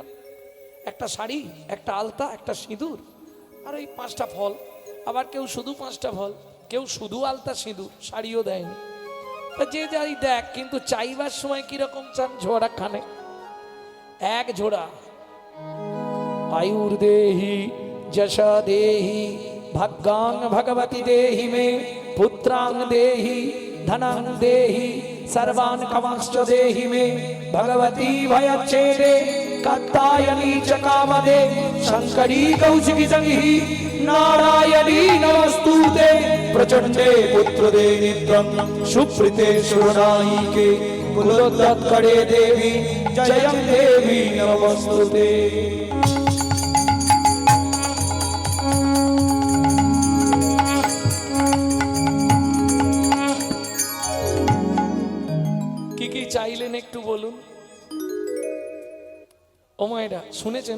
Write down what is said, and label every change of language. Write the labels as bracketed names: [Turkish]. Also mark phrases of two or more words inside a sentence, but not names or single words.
[Bangla] একটা শাড়ি, একটা আলতা, একটা সিঁদুর আর ওই 5টা ফল। আবার কেউ শুধু 5টা ফল, কেউ শুধু আলতা সিঁদুর, শাড়িও দেয়নি। তা যে যাই দেখ, কিন্তু চাইবার সময় কিরকম চান? ঝোড়া খানে এক ঝোড়া। [Sanskrit] आयुर देहि जशा देहि भाग्यां भगवती देहि मे पुत्रां देहि धनं देहि सर्वान् कामांश्च देहि मे भगवती भयच्छेदे कात्यायनी च कामदे शंकरी कौशिकी संहि नारायणी नमस्तुते प्रचंडे पुत्रदे नित्यं सुप्रीते सुरनायिके कुलोत्तरे देवी जयं देवी नमस्तुते। [Bangla] চাইলেন একটু বলুন। ও মায়েরা শুনেছেন?